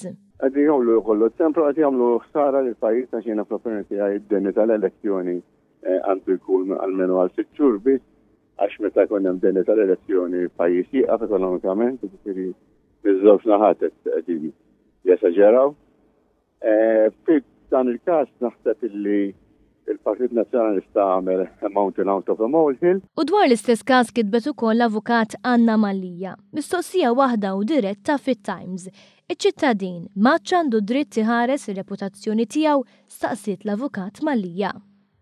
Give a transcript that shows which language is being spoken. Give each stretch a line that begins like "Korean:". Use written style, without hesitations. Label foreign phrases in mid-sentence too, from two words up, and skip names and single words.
Maltese: Qegħdin jagħmlu jkollu tempra qed jagħmlu ħsara lill-pajjiż għax jiena fl-opinjoni tiegħi d-denni tal-elezzjoni għandu jkun almenu għal 6 xhur biss. Għax meta jkun hemm denni tal-elezzjoni pajjiż jieqaf ekonomikament, jiġifieri miż-żewġ naħat qegħdin jesaġeraw. Fi dan il-każ naħseb illi il-Partit Nazzjonalista għamel
English: a mountain out of a molehill.
Maltese: U dwar l-istess każ kitbet ukoll l-avukat Anna Mallija. Mistoqsija waħda u diretta fit-Times. Iċ-ċittadin m'għadx għandu dritt iħares ir-reputazzjoni tiegħu staqsiet l-avukat Mallija.